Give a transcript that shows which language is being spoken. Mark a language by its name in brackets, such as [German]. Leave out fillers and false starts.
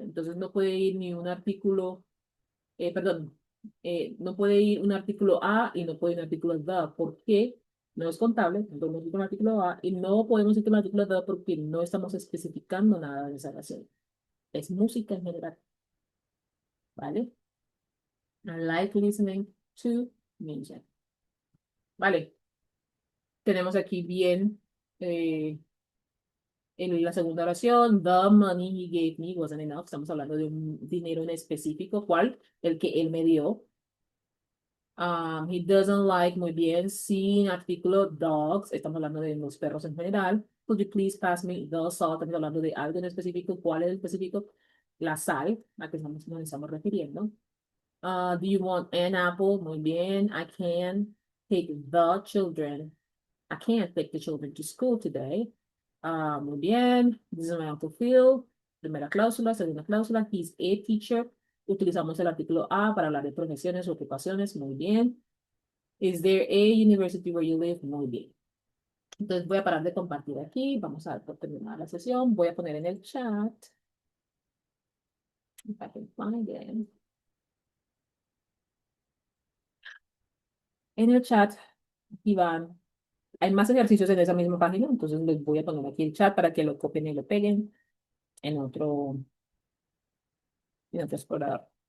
[Spanish] Entonces no puede ir ni un artículo, perdón, no puede ir un artículo A y no puede ir un artículo D. ¿Por qué? No es contable, no podemos ir con un artículo A y no podemos ir con un artículo D porque no estamos especificando nada de esa relación. Es música en general, ¿vale? [English] I like listening to music. [Spanish] Vale, tenemos aquí bien en la segunda oración, [English] the money he gave me wasn't enough. [Spanish] Estamos hablando de un dinero en específico. ¿Cuál? El que él me dio. [English] He doesn't like, [Spanish] muy bien, sin artículo [English] dogs. [Spanish] Estamos hablando de los perros en general. [English] Could you please pass me the salt? [Spanish] Estamos hablando de algo en específico. ¿Cuál es el específico? La sal, a que nos estamos refiriendo. [English] Do you want an apple? [Spanish] Muy bien. [English] I can take the children. I can't take the children to school today. [Spanish] Muy bien. [English] This is my Uncle Phil. [Spanish] Primera cláusula, segunda cláusula. [English] He's a teacher. [Spanish] Utilizamos el artículo a para hablar de profesiones o ocupaciones. Muy bien. [English] Is there a university where you live? [Spanish] Muy bien. Entonces voy a parar de compartir aquí. Vamos a dar por terminada la sesión. Voy a poner en el chat. [English] If I can find it. [Spanish] En el chat, aquí van. Hay más ejercicios en esa misma página, entonces les voy a poner aquí el chat para que lo copien y lo peguen en otro explorador.